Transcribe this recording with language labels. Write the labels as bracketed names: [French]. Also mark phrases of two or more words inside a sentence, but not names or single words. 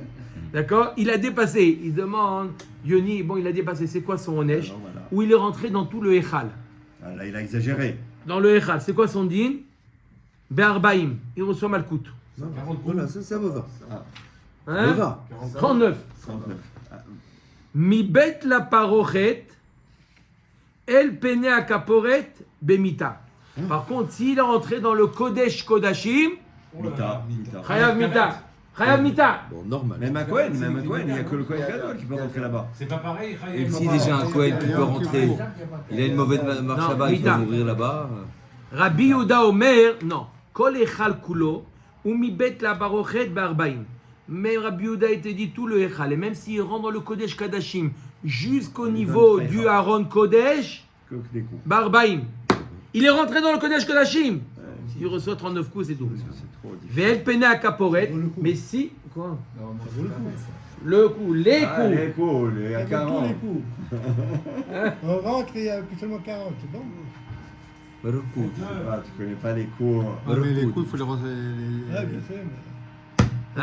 [French] D'accord? Il a dépassé. Il demande, Yoni, bon, il a dépassé. C'est quoi son Onesh? Alors, voilà. Où il est rentré dans tout le Echal. Ah, là, il a exagéré. Dans le Echal. C'est quoi son din? Be'arbaim. Il reçoit Malkout. Voilà, ça me va. Hein? va. 39. 39. [Hebrew] מבית לפרוכת אל פני הכפורת במיתה. [French] Par contre, s'il est rentré dans le [Hebrew] קודש קודשים, [French] Mita. [Hebrew] חייב מיתה. חייב מיתה. [French] Bon, normal. Même un Kohen, il n'y a que le [Hebrew] כהן גדול [French] qui peut rentrer là-bas. C'est pas pareil, Et Chayav. si déjà un Kohen qui peut rentrer, il a une mauvaise marche Non, là-bas, il peut Mita. mourir là-bas. [Hebrew] רבי יהודה אומר, non. כל ההיכל כולו, ומבית לפרוכת בארבעים. [French] Mais Rabbi Yehuda était dit tout le echal. Et même s'il rentre dans le [Hebrew] קודש קדשים [French] jusqu'au niveau du [Hebrew] ארון קודש, [French] Que des coups. Barbaim. Il est rentré dans le [Hebrew] קודש קודשים. [French] Il reçoit 39 coups, c'est tout. Parce que c'est trop difficile. [Hebrew] ועל פני הכפורת. [French] Mais si. Quoi? Le coup, les Ah, coups. les coups, les à Avec tous 40. les coups. On rentre et il n'y a plus seulement 40, c'est bon. Baruchou. Ah, tu connais pas les coups. Ah, mais les coups, il faut les Ah, bien sûr, mais.